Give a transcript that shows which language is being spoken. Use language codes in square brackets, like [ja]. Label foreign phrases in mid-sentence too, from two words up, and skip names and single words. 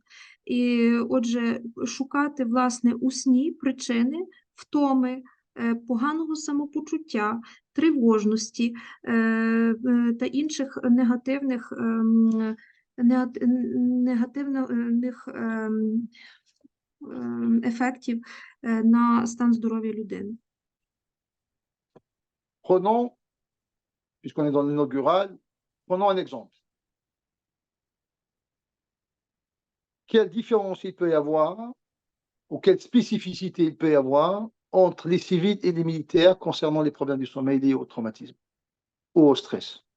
[uk] І, отже, шукати, власне, у сні причини втоми, поганого самопочуття, тривожності та інших негативних ефектів на стан здоров'я людини. [fr] Prenons, puisqu'on est dans l'inaugural, prenons un exemple. Quelle différence il peut y avoir, ou quelle spécificité il peut y avoir entre les civils et les militaires concernant les problèmes du sommeil liés au traumatisme ou au stress?